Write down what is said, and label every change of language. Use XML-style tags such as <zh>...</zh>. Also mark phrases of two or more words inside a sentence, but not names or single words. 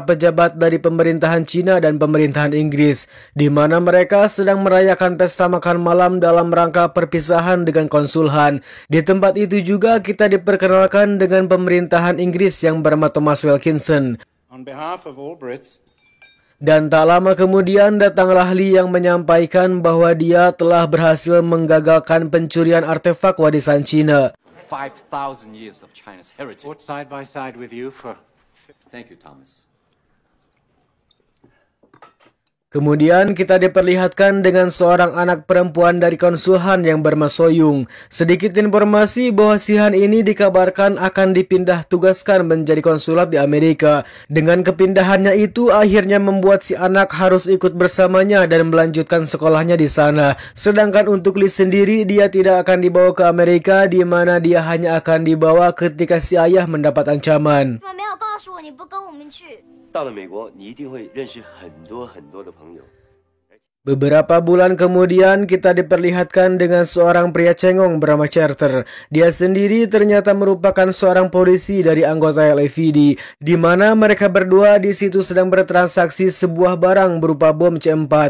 <id>pejabat dari pemerintahan Cina dan pemerintahan Inggris, di mana mereka sedang merayakan pesta makan malam dalam rangka perpisahan dengan konsul Han. Di tempat itu juga kita diperkenalkan dengan pemerintahan Inggris yang bernama Thomas Wilkinson.</id> <en>On behalf of all Brits.</en> <id>Dan tak lama kemudian datanglah Lee yang menyampaikan bahwa dia telah berhasil menggagalkan pencurian artefak warisan Cina.</id> <en>5,000 years of China's heritage. Fought side by side with you for... Thank you, Thomas.</en> <id>Kemudian kita diperlihatkan dengan seorang anak perempuan dari konsul Han yang bernama Soyung. Sedikit informasi bahwa si Han ini dikabarkan akan dipindah tugaskan menjadi konsulat di Amerika. Dengan kepindahannya itu akhirnya membuat si anak harus ikut bersamanya dan melanjutkan sekolahnya di sana. Sedangkan untuk Lee sendiri, dia tidak akan dibawa ke Amerika, di mana dia hanya akan dibawa ketika si ayah mendapat ancaman.</id> <zh>到了美国，你一定会认识很多的朋友。</zh> <id>Beberapa bulan kemudian kita diperlihatkan dengan seorang pria cengong bernama Carter. Dia sendiri ternyata merupakan seorang polisi dari anggota LAPD, di mana mereka berdua di situ sedang bertransaksi sebuah barang berupa bom C4.</id>